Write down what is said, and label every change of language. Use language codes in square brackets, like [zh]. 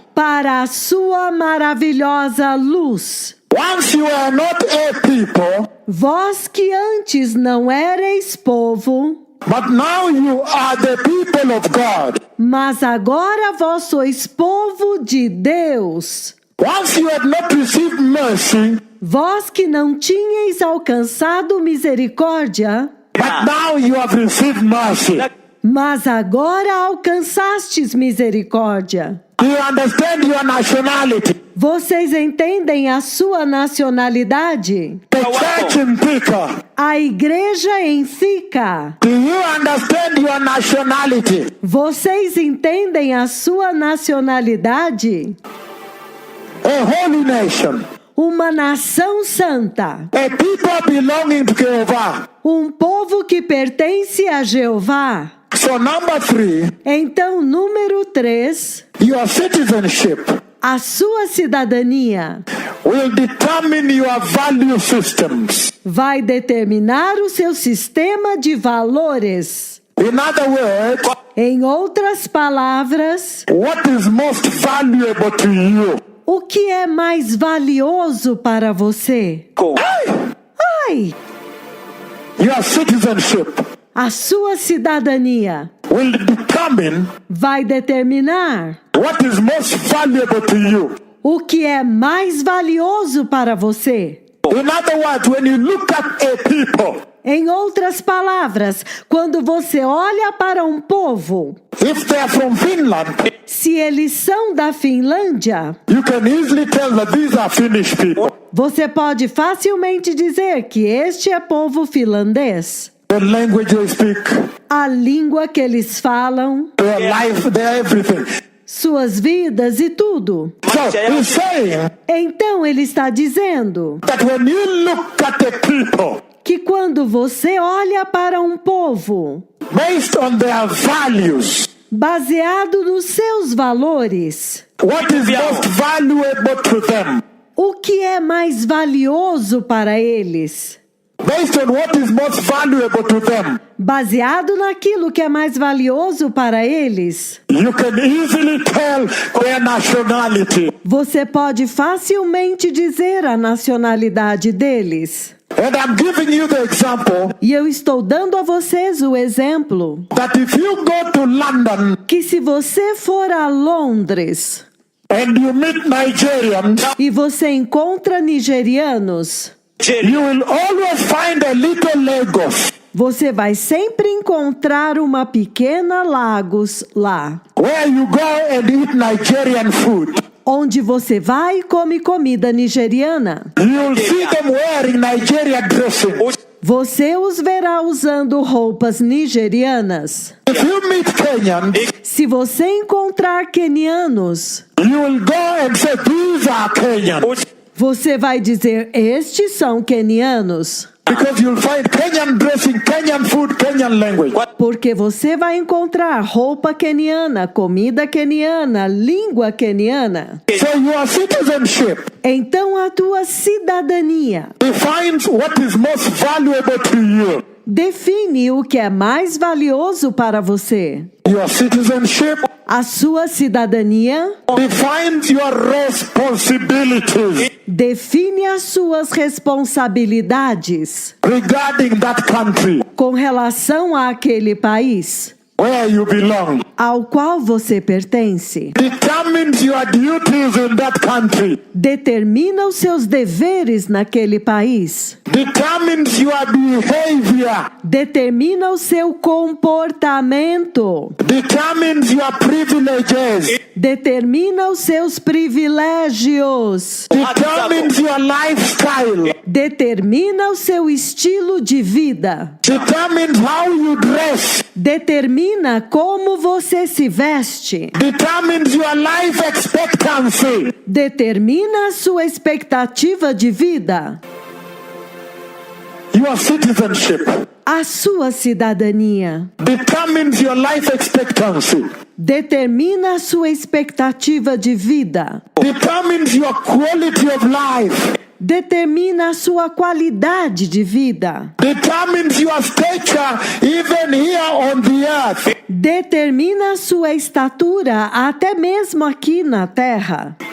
[pt] para a sua maravilhosa luz. [en] Once you are not a people, [pt] Vós que antes não erais povo, [en] but now you are the people of God. [pt] mas agora vós sois povo de Deus. [en] Once you had not received mercy, [pt] Vós que não tinhais alcançado misericórdia, [en] but now you have received mercy. [pt] mas agora alcançastes misericórdia. [en] Do you understand your nationality? [pt] Vocês entendem a sua nacionalidade? [en] The church in Thika. [pt] A igreja em Thika. [en] Do you understand your nationality? [pt] Vocês entendem a sua nacionalidade? [en] A holy nation. [pt] Uma nação santa. [en] A people belonging to Jehovah. [pt] Um povo que pertence a Jeová. [en] So number 3, [pt] Então, número 3, [en] your citizenship [pt] a sua cidadania [en] will determine your value systems. [pt] vai determinar o seu sistema de valores. [en] In other words, [pt] Em outras palavras, [en] what is most valuable to you? [pt] o que é mais valioso para você? Ai! [en] Your citizenship [pt] A sua cidadania [en] will determine [pt] vai determinar [en] what is most valuable to you. [pt] o que é mais valioso para você. [en] In other words, when you look at a people, [pt] Em outras palavras, quando você olha para um povo, [en] if they are from Finland, [pt] se eles são da Finlândia, [en] you can easily tell that these are Finnish people. [pt] você pode facilmente dizer que este é povo finlandês. [en] The language they speak, [pt] A língua que eles falam, [en] their life, their everything. [pt] suas vidas e tudo. [en] So he's saying [pt] Então ele está dizendo [en] that when you look at a people [pt] que quando você olha para um povo, [en] based on their values, [pt] baseado nos seus valores, [en] what is most valuable to them? [pt] o que é mais valioso para eles? [en] based on what is most valuable to them. [pt] Baseado naquilo que é mais valioso para eles. [en] You can easily tell their nationality. [pt] Você pode facilmente dizer a nacionalidade deles. [en] And I'm giving you the example [pt] E eu estou dando a vocês o exemplo [en] that if you go to London [pt] que se você for a Londres [en] and you meet Nigerians, [pt] e você encontra nigerianos, [en] you will always find a little Lagos [pt] você vai sempre encontrar uma pequena Lagos lá, [en] where you go and eat Nigerian food. [pt] onde você vai e come comida nigeriana. [en] You'll see them wearing Nigerian dressing. [pt] Você os verá usando roupas nigerianas. [en] If you meet Kenyans, [pt] Se você encontrar quenianos, [en] you will go and say, these are Kenyans. [pt] você vai dizer, estes são quenianos. [en] Because you'll find Kenyan dressing, Kenyan food, Kenyan language. [pt] Porque você vai encontrar roupa queniana, comida queniana, língua queniana. [en] So your citizenship [pt] Então a tua cidadania [en] defines what is most valuable to you. [pt] define o que é mais valioso para você. [en] Your citizenship [pt] A sua cidadania [en] defines your responsibilities [pt] define as suas responsabilidades [en] regarding that country [pt] com relação àquele país [en] where you belong. [pt] ao qual você pertence. [en] Determines your duties in that country. [pt] Determina os seus deveres naquele país. [en] Determines your behavior. [pt] Determina o seu comportamento. [en] Determines your privileges. [pt] Determina os seus privilégios. [en] Determines your lifestyle. [pt] Determina o seu estilo de vida. [en] Determines how you dress. [pt] Determina como você se veste. [en] Determines your life expectancy. [pt] Determina a sua expectativa de vida. [en] Your citizenship [pt] A sua cidadania [en] determines your life expectancy. [pt] determina a sua expectativa de vida. [en] Determines your quality of life. [pt] Determina a sua qualidade de vida. [en] Determines your stature even here on the earth. [pt] Determina a sua estatura até mesmo aqui na terra.